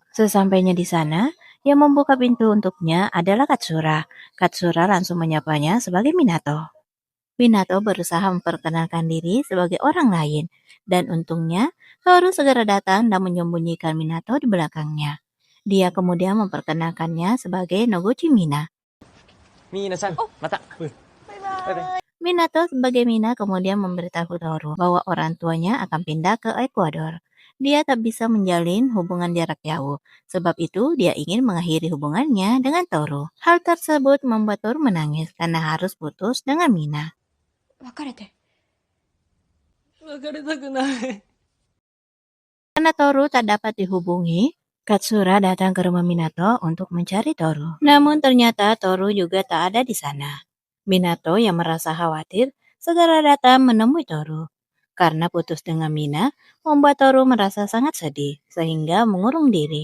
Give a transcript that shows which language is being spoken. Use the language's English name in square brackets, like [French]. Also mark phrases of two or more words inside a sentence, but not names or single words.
[Indonesian] Sesampainya di sana, yang membuka pintu untuknya adalah Katsura. Katsura langsung menyapanya sebagai Minato. Minato berusaha memperkenalkan diri sebagai orang lain, dan untungnya Toru segera datang dan menyembunyikan Minato di belakangnya. Dia kemudian memperkenalkannya sebagai Noguchi Mina. [Japanese] ミーナちゃん、また。バイバイ。 [Indonesian] Minato sebagai Mina kemudian memberitahu Toru bahwa orang tuanya akan pindah ke Ekuador. Dia tak bisa menjalin hubungan jarak jauh, sebab itu dia ingin mengakhiri hubungannya dengan Toru. Hal tersebut membuat Toru menangis karena harus putus dengan Mina. [Japanese] 別れて。別れたくない。 [Indonesian] Karena Toru tak dapat dihubungi, Katsura datang ke rumah Minato untuk mencari Toru. Namun ternyata Toru juga tak ada di sana. Minato yang merasa khawatir segera datang menemui Toru. Karena putus dengan Mina, membuat Toru merasa sangat sedih, sehingga mengurung diri.